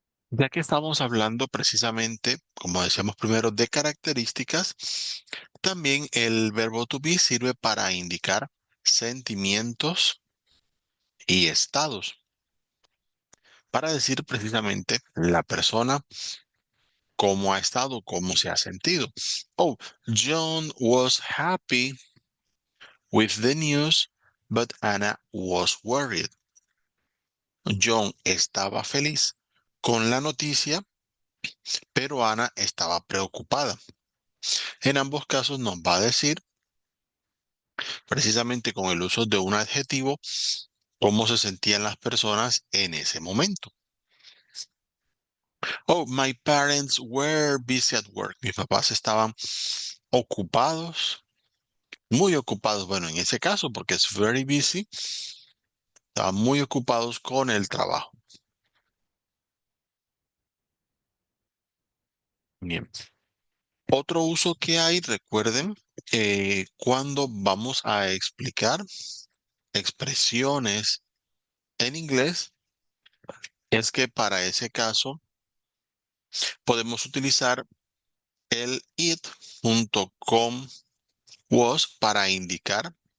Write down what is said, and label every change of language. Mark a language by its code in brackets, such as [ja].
[es] Ya que estamos hablando precisamente, como decíamos primero, de características, también el verbo to be sirve para indicar sentimientos y estados, para decir precisamente la persona cómo ha estado, cómo se ha sentido. [en] Oh, John was happy with the news, but Anna was worried. [es] John estaba feliz con la noticia, pero Ana estaba preocupada. En ambos casos nos va a decir, precisamente con el uso de un adjetivo, cómo se sentían las personas en ese momento. [en] Oh, my parents were busy at work. [es] Mis papás estaban ocupados, muy ocupados. Bueno, en ese caso, porque es [en] very busy, [es] estaban muy ocupados con el trabajo. Bien. Otro uso que hay, recuerden, cuando vamos a explicar expresiones en inglés, es que para ese caso podemos utilizar el it junto con was para indicar